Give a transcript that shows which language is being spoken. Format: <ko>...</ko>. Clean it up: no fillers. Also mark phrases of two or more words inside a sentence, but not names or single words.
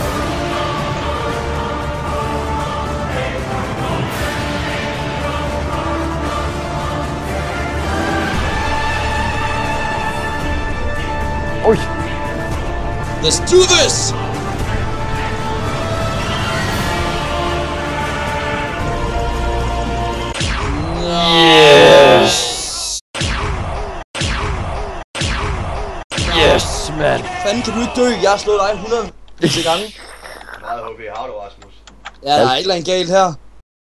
<da>Oj!</da> <en>Let's do this! Yes! Yes, man!</en> <da>Fanden, kan du ikke dø? Jeg har slået dig 100 gange. Meget HB har du, Rasmus. Ja, der er et eller andet galt her.</da>